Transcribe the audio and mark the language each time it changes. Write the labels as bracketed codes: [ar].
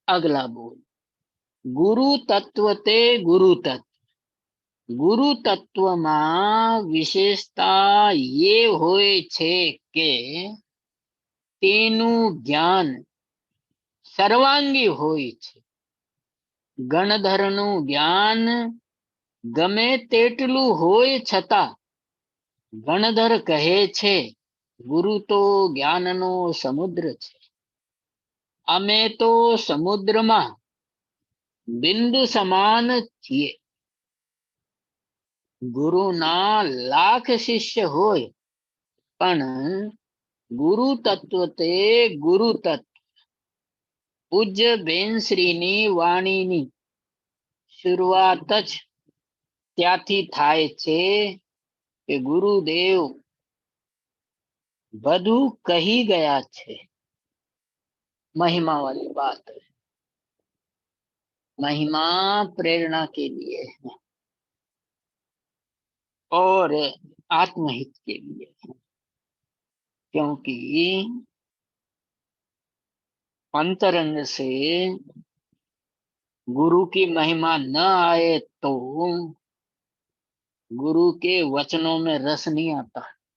[hi] अगला बोल, गुरु तत्व ते गुरु तत्व। गुरु तत्व में विशेषता ये [gu] होय छे के तेનું જ્ઞાન સર્વાંગી હોય છે। ગણધરનું જ્ઞાન ગમે તેટલું હોય છતાં ગણધર કહે છે ગુરુ તો જ્ઞાનનો સમુદ્ર છે, અમે તો સમુદ્રમાં બિંદુ સમાન છીએ। ગુરુના લાખ શિષ્ય હોય પણ ગુરુ તત્વ તે ગુરુ તત્વ। પૂજ્ય બેનશ્રીની વાણીની શરૂઆત જ ત્યાંથી થાય છે કે ગુરુદેવ બધું કહી ગયા છે। [hi] महिमा वाली बात है। महिमा प्रेरणा के लिए है और आत्महित के लिए है, क्योंकि अंतरंग से गुरु की महिमा न आए तो गुरु के वचनों में रस नहीं आता।